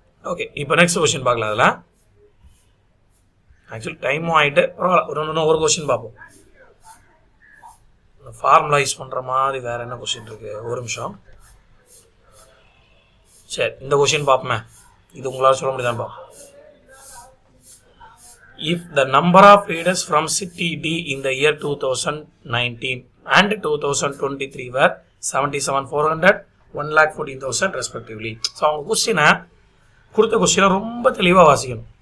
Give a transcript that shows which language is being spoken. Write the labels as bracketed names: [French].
[Tamil] Okay, இப்போ next question பார்க்கலாம். அதில் ஆக்சுவலி டைமும் ஆகிட்டு பரவாயில்ல, ஒரு கொஸ்டின் பார்ப்போம். ஃபார்முலா யூஸ் பண்ணுற மாதிரி வேற என்ன கொஸ்டின் இருக்கு? ஒரு நிமிஷம். சரி, இந்த கொஸ்டின் பார்ப்போமே. இது உங்களால் சொல்ல முடியுதான்னு பார்ப்போம். [English] If the number of readers from city D in the year 2019 and 2023 were 77,400, 1,14,000 respectively. [Tamil] So அவங்க கொஸ்டினை கொடுத்த கொஸ்டினை ரொம்ப தெளிவாக வாசிக்கணும்.